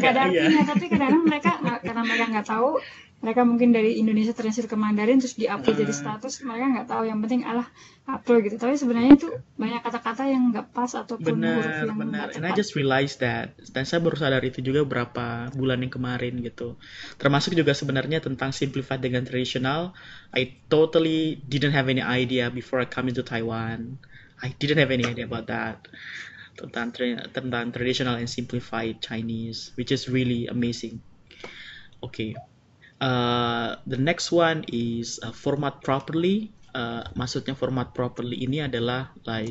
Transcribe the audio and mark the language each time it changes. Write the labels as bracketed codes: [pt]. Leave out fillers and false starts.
[id] nggak ada artinya, tapi kadang-kadang mereka karena mereka nggak tahu, mereka mungkin dari Indonesia translate ke Mandarin terus di-upload jadi status, mereka nggak tahu, yang penting upload gitu. Tapi sebenarnya itu banyak kata-kata yang nggak pas ataupun huruf yang nggak [en] And I [id] tepat. [en] just realized that. [id] Dan saya baru sadar itu juga beberapa bulan yang kemarin gitu. Termasuk juga sebenarnya tentang simplified dengan traditional. [en] I totally didn't have any idea before I come into Taiwan. I didn't have any idea about that. [id] Tentang [en] traditional and simplified Chinese, which is really amazing. Okay. The next one is format properly. [id] Maksudnya format properly ini adalah like